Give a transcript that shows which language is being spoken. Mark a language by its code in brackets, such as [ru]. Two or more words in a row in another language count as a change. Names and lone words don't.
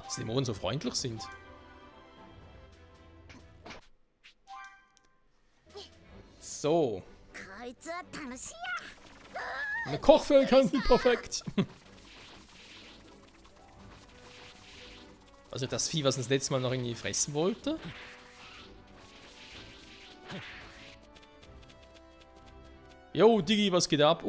[de] Dass die Dämonen so freundlich sind. So. [ja] こいつは楽しいや。 [de] Eine Kochfähigkeit sind perfekt. Also das Vieh, was uns letztes Mal noch irgendwie fressen wollte. Jo, Digi, was geht ab?